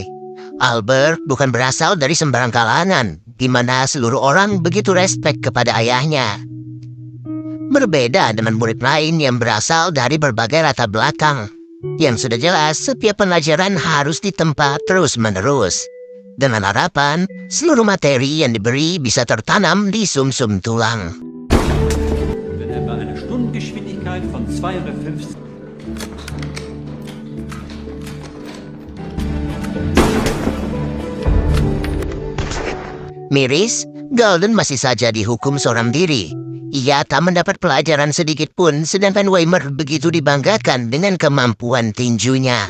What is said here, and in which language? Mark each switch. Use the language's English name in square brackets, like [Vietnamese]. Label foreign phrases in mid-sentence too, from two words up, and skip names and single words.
[Indonesian] Albert bukan berasal dari sembarang kalangan, di mana seluruh orang begitu respek kepada ayahnya. Berbeda dengan murid lain yang berasal dari berbagai latar belakang. Yang sudah jelas, setiap pelajaran harus ditempa terus-menerus. Dengan harapan, seluruh materi yang diberi bisa tertanam di sumsum tulang. [German] Wenn er bei einer Stundengeschwindigkeit von 250 [Indonesian] Miris, Galden masih saja dihukum seorang diri. Ia tak mendapat pelajaran sedikit pun, sedangkan Weimer begitu dibanggakan dengan kemampuan tinjunya.